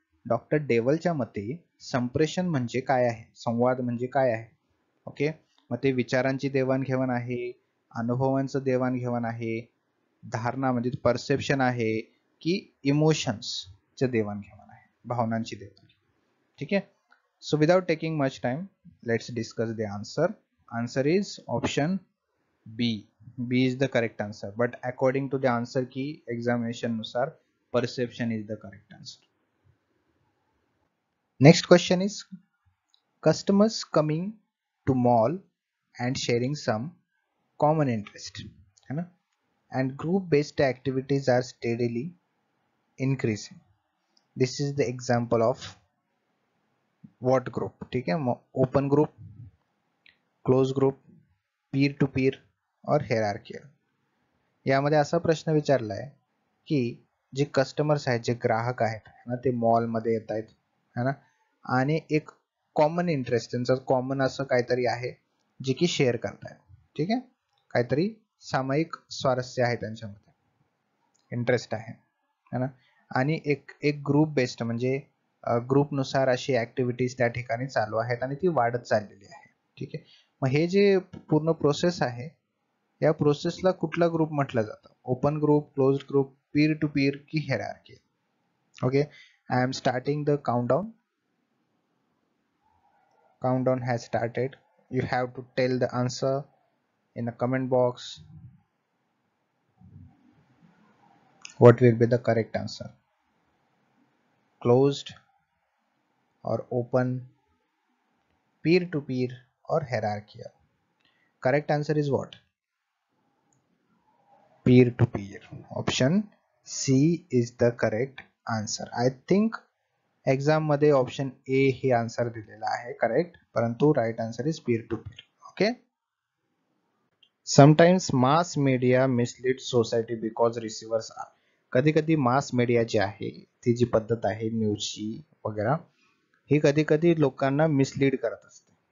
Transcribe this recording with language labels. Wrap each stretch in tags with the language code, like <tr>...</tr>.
<mr>Doctor डेवलच्या मते संप्रेषण म्हणजे काय आहे? संवाद म्हणजे काय आहे? ओके, मग ते विचारांची देवाणघेवाण आहे, अनुभवांचं देवाणघेवाण आहे, धारणा म्हणजे परसेप्शन आहे, की इमोशन्सचे देवाणघेवाण आहे, भावनांची देवाणघेवाण. ठीक आहे.</mr> <en>So without taking much time, let's discuss the answer. Answer is option B. B is the correct answer. But according to the answer key examination nusar, perception is the correct answer. Next question is, customers coming to mall and sharing some common interest,</en> <hi>है ना?</hi> <en>And group based activities are steadily increasing. This is the example of what group?</en> <hi>ठीक है,</hi> <en>open group, close group, peer to peer और hierarchical.</en> <mr>यामध्ये असा प्रश्न विचारला आहे की जे कस्टमर्स आहेत, जे ग्राहक आहेत ना, ते मॉलमध्ये येत आहेत है ना, आणि एक कॉमन इंटरेस्ट, त्यांचं कॉमन असं काहीतरी आहे जे की शेअर करतायत. ठीक आहे, काहीतरी सामायिक स्वारस्य आहे त्यांच्यामध्ये, इंटरेस्ट आहे है ना, आणि एक एक ग्रुप बेस्ड म्हणजे ग्रुपनुसार अशी ऍक्टिव्हिटीज त्या ठिकाणी चालू आहेत आणि ती वाढत चाललेली आहे. ठीक आहे, मग हे जे पूर्ण प्रोसेस आहे, या प्रोसेसला कुठला ग्रुप म्हटलं जातं? Open group, closed group, Pir to पीर की hierarchy? Okay,</mr> <en>I am starting the countdown. Countdown has started. You have to tell the answer in the comment box. What will be the correct answer? Closed or open, peer to peer or hierarchical? Correct answer is what? Peer to peer. Option C is the correct answer. I think</en> <mr>exam मध्ये option A हे answer दिलेला आहे correct, परंतु</mr> <en>Right answer is peer to peer. Okay, sometimes mass media mislead society because receivers are.</en> <mr>कधी कधी mass media जी आहे, ती जी पद्धत आहे न्यूजची वगैरे, ही कधी कधी लोकांना मिसलीड करत असते.</mr>